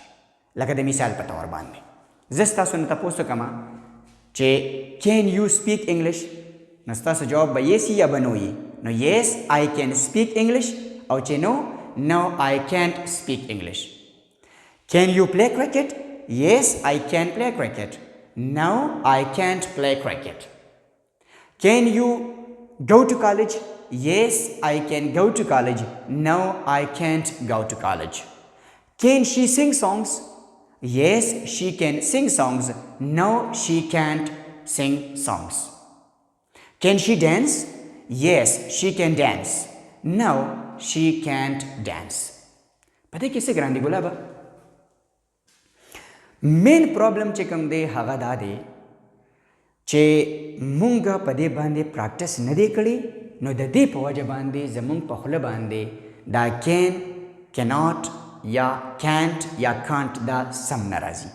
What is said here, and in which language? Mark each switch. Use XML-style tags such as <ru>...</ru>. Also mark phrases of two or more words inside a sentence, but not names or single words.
<ps>لکه د مثال په طور باندې زه ستاسو نه تپوس وکړم چې</ps> <en>can you speak English,</en> <ps>نو ستاسو جواب به یس یا به نو وي.</ps> <en>نو yes I can speak English,</en> <ps>او چې</ps> <en>no no I can't speak English. can you play cricket? Yes, I can play cricket. No, I can't play cricket. Can you go to college? Yes, I can go to college. No, I can't go to college. Can she sing songs? Yes, she can sing songs. No, she can't sing songs. Can she dance? Yes, she can dance. No, she can't dance.</en> <ur>پتہ کیسے</ur> <ps>ګران دی ګلابه؟</ps> <en>main problem</en> <ps>چې کوم دی هغه دا دی چې مونږ په دې باندې پراکټس نه دی کړی، نو د دې په وجه باندې زمونږ په خوله باندې دا کین، کیناټ یا کینټ یا کانټ دا سم نه راځي.</ps>